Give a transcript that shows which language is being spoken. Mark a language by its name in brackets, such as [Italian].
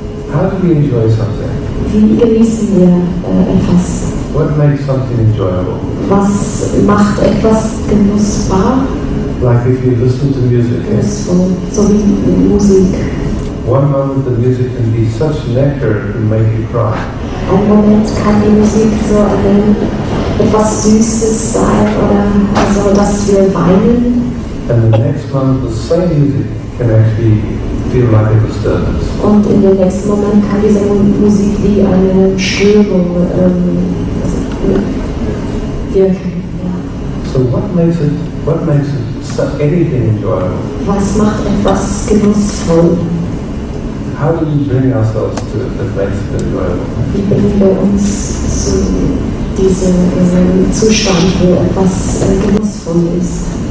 [English] How do we enjoy something? [German] Wie genießen wir etwas? [English] What makes something enjoyable? [German] Was macht etwas genussbar? [English] Like if you listen to music, [German] Genussvoll, so wie Musik. [English] one moment the music can be such nectar it can make you cry. [German] Ein Moment kann die Musik so etwas Süßes sein, oder also, dass wir weinen. [English] And the next moment the same music can actually feel like a disturbance. [German] Und in dem nächsten Moment kann diese Musik wie eine Störung wirken. [English] So what makes it anything enjoyable? [German] Was macht etwas genussvoll? [English] How do we bring ourselves to it that makes it enjoyable? [German] Wie bringen wir uns zu diesem Zustand, wo etwas genussvoll ist?